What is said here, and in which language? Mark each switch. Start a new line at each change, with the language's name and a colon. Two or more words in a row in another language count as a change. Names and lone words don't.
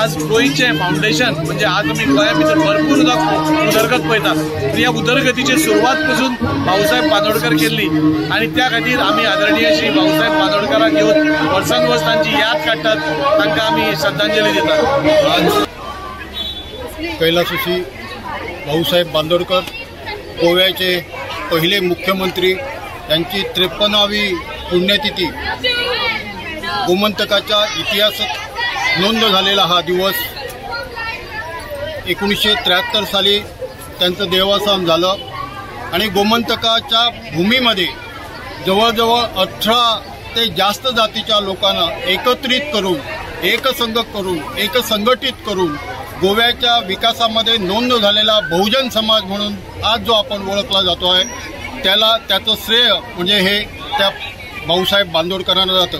Konkani: आज गोंयचें फावंडेशन म्हणजे आज आमी गोंया भितर भरपूर उदरगत पळयता ह्या उदरगतीची सुरवात पासून भाऊसाहेब बांदोडकर केल्ली आनी त्या खातीर आमी आदरणीय श्री भाऊसाहेब बांदोडकराक घेवन वर्सान वर्स तांची याद काडटात तांकां आमी श्रद्धांजली दितात।
Marathi: कैलासवासी भाऊसाहेब बांदोडकर गोव्याचे पहिले मुख्यमंत्री यांची 53वी पुण्यतिथी गोमंतकाच्या इतिहासात नोंद झालेला हा दिवस 1973 साली त्यांचं देवासन झालं आणि गोमंतकाच्या भूमीमध्ये जवळजवळ 18 ते जास्त जातीच्या लोकांना एकत्रित करून एकसंघटित करून गोव्याच्या विकासामध्ये नोंद झालेला बहुजन समाज म्हणून आज जो आपण ओळखला जातो आहे त्याचं श्रेय म्हणजे हे त्या भाऊसाहेब बांदोडकरांना जातं।